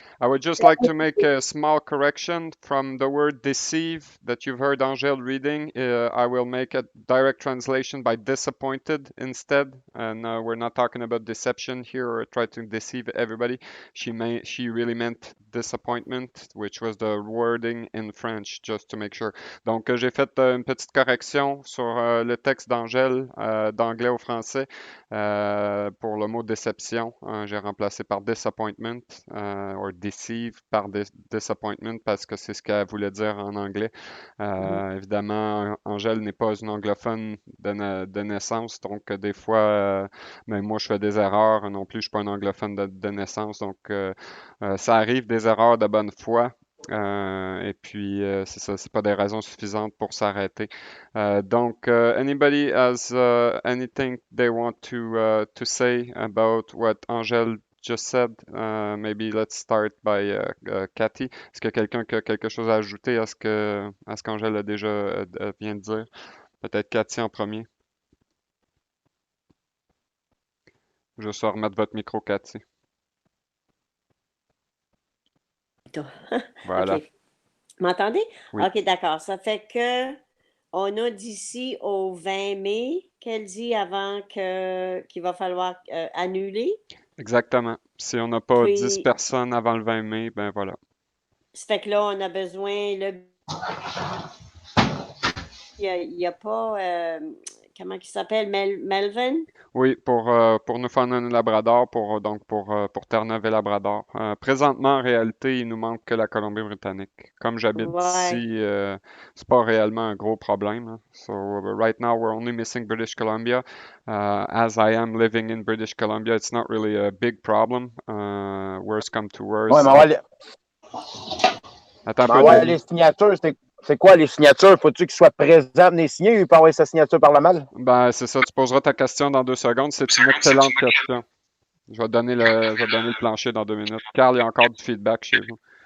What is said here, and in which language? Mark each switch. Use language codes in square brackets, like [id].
[en] I would just like to make a small correction from the word deceive that you've heard Angèle reading. I will make a direct translation by disappointed instead. And we're not talking about deception here or try to deceive everybody. She really meant disappointment, which was the wording in French, just to make sure. [fr] Donc, j'ai fait une petite correction sur le texte d'Angèle, d'anglais au français, pour le mot déception. J'ai remplacé par disappointment. Or deceive par disappointment parce que c'est ce qu'elle voulait dire en anglais. Évidemment, Angèle n'est pas une anglophone de naissance, donc des fois, mais moi je fais des erreurs non plus, je suis pas un anglophone de naissance, donc ça arrive des erreurs de bonne foi. Et puis, c'est ça, c'est pas des raisons suffisantes pour s'arrêter. [en] Donc, anybody has anything they want to say about what Angèle just said? Maybe let's start by Cathy. [fr] Est-ce que quelqu'un a quelque chose à ajouter à ce qu'Angèle a déjà vient de dire? Peut-être Cathy en premier. Je vais remettre votre micro, Cathy. Voilà. OK. M'entendez? Oui. OK, d'accord. Ça fait que on a d'ici au 20 mai qu'elle dit avant qu'il va falloir annuler. Exactement. Si on n'a pas 10 Puis, personnes avant le 20 mai, ben voilà. ça fait que là, on a besoin. Il y a pas. Comment il s'appelle? Melvin? Oui, pour Newfoundland et Labrador, pour Terre-Neuve et Labrador. Présentement, en réalité, il nous manque que la Colombie-Britannique. Comme j'habite Ouais. ici, c'est pas réellement un gros problème. [en] Hein. So right now, we're only missing British Columbia. As I am living in British Columbia, it's not really a big problem. Worst come to worst. [fr] Ouais, mais Attends un peu, les signatures, c'est quoi les signatures? Faut-tu qu'il soit présent, venir signer ou il peut envoyer sa signature par la mail? Ben, c'est ça, tu poseras ta question dans 2 secondes. C'est une excellente question. Je vais donner le plancher dans 2 minutes. Carl, il y a encore du feedback chez vous.